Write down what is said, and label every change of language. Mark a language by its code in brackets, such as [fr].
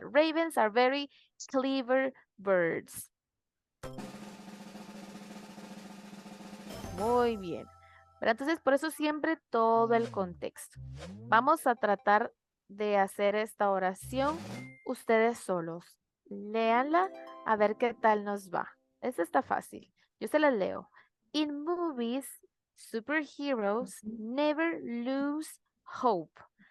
[en] Ravens are very clever birds. [es] Muy bien. Pero entonces, por eso siempre todo el contexto. Vamos a tratar de hacer esta oración ustedes solos. Léanla A ver qué tal nos va. Esta está fácil. Yo se las leo. [en] In movies, superheroes never lose hope.